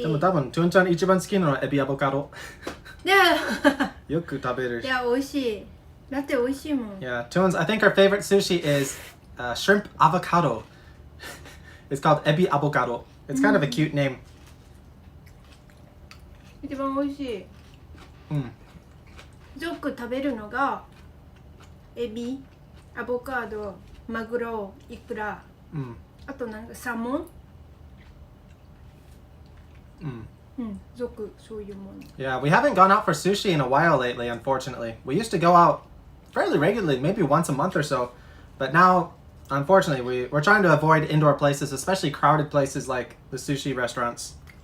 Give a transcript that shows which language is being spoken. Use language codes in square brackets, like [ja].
[ja] でも多分、Thuongちゃん一番好きなのはエビアボカド。いやよく食べる。いや、美味しい。だって美味しいもん。 [en] Yeah, Thuong's, I think her favorite sushi is shrimp avocado. It's called ebi avocado. It's kind of a cute name. [ja] 一番美味しい。よく食べるのがエビ、アボカド、マグロ、イクラ、あとなんかサーモン。よくそういうもの。 [en] Yeah, we haven't gone out for sushi in a while lately, unfortunately. We used to go out fairly regularly, maybe once a month or so. But now, unfortunately, we're trying to avoid indoor places, especially crowded places like the sushi restaurants.